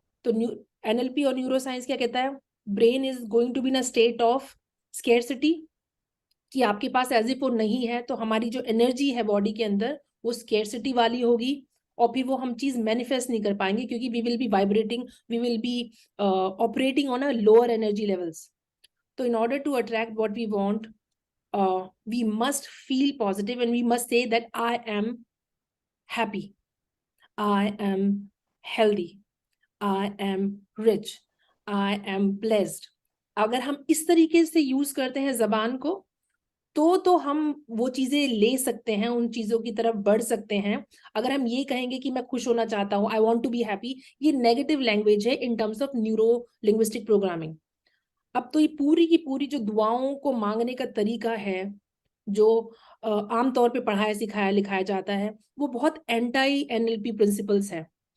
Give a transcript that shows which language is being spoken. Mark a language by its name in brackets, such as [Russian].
[Hindi] तो एनएलपी और neuro science क्या कहता है? [English] brain is going to be in a state of scarcity, [Hindi] कि आपके पास एज इफ वो नहीं है, तो हमारी जो एनर्जी है बॉडी के अंदर वो स्केर्सिटी वाली होगी, और फिर वो हम चीज मैनिफेस्ट नहीं कर पाएंगे क्योंकि [English] We will be vibrating, we will be operating on a lower energy levels. तो in order to attract what we want, we must feel positive and we must say that I am happy, I am healthy, I am rich, I am blessed. [Hindi] अगर हम इस तरीके से use करते हैं जबान को तो हम वो चीजें ले सकते हैं, उन चीजों की तरफ बढ़ सकते हैं। अगर हम ये कहेंगे कि मैं खुश होना चाहता हूँ, [English] I want to be happy, [Hindi] ये नेगेटिव लैंग्वेज है [English] In terms of neuro linguistic programming. [Hindi] अब तो ये पूरी की पूरी जो दुआओं को मांगने का तरीका है, जो आमतौर पे पढ़ाया सिखाया लिखाया जाता है, वो बहुत एंटाई एनएलपी प्रिंसिपल्स है।